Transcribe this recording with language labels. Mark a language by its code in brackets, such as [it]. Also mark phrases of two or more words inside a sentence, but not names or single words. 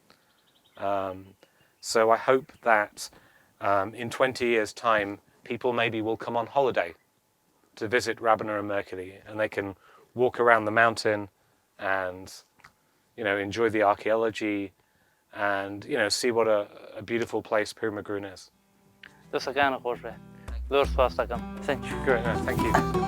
[en] So I hope that in 20 years' time, people maybe will come on holiday to visit Rabana and Mercury, and they can walk around the mountain and, enjoy the archaeology and, see what a beautiful place Pirmagrun is. [ckb] دەستەکانە خۆش بێ. زۆر سپاس دەکەم. [en] Thank you. Great, no, thank you.